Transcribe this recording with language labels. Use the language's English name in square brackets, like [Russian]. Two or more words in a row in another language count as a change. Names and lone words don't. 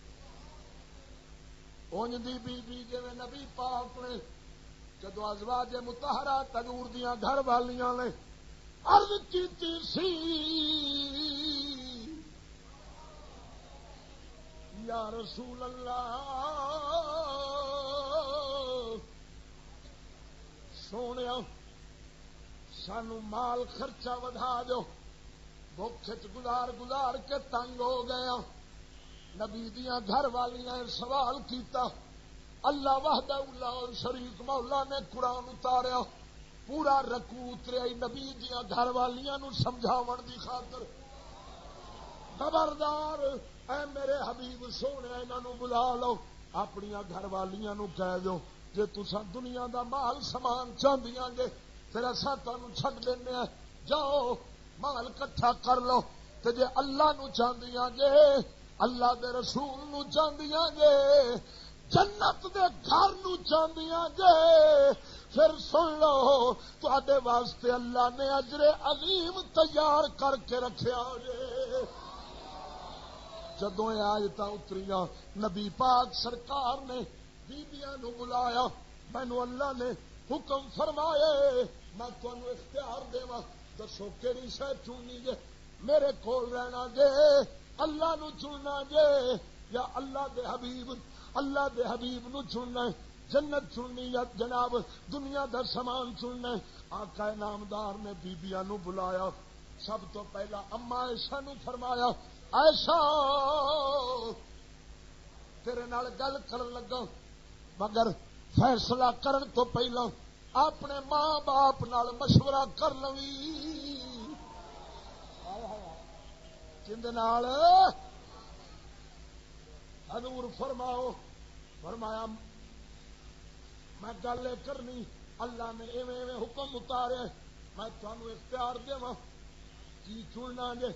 [Punjabi] اونج دی بی بی جی نبی پاک نے جدو ازواج مطہرات حضور دیاں گھر والیاں نے عرض کیتی سی [Arabic] یا رسول اللہ [Punjabi] سونیا سانو مال خرچہ ودھا دو، بھوک گزار گزار کے تنگ ہو گیا۔ نبی دیاں گھر والیاں سوال کیتا، [Arabic] اللہ وحدہ لا شریک [Punjabi] مولا نے قرآن اتاریا، پورا رکوع اتریا نبی دیاں گھر والیاں نو سمجھاون دی خاطر، خبردار اے میرے حبیب سونے انہاں نو بلا لو، اپنی گھر والیاں نو کہہ دو جے تساں دنیا دا مال سامان چاہندیاں جے پھر اساں تانوں چھڈ دینے ہیں، جاؤ مال کٹھا کر لو، تے جے اللہ نو چاہندیاں جے اللہ دے رسول نو چاہندیاں جے جنت دے گھر نو چاہندیاں جے پھر سن لو تواڈے واسطے اللہ نے اجر عظیم تیار کر کے رکھیا جے۔ جدوں آیتاں اتریاں نبی پاک سرکار نے بیبیاں نو بلایا، مینوں اللہ نے حکم فرمائے میں تانوں اختیار دیواں، دسو کیڑی شے چننی جے، میرے کول رہنا جے اللہ نو چننا جے یا اللہ دے حبیب نو چننا ہے۔ جنت چننی یا جناب دنیا دا سامان چننا. آقا نامدار نے بیبیاں نو بلایا. سب تو پہلا اما عائشہ نو فرمایا عائشہ تیرے نال گل کرن لگا مگر فیصلہ کرن تو پہلا اپنے ماں باپ نال مشورہ کر لوی. کندے نال؟ حضور فرمایا میں گل کرنی اللہ نے ایویں ایویں حکم اتارے میں تمہیں اختیار دیواں کی چننا جے.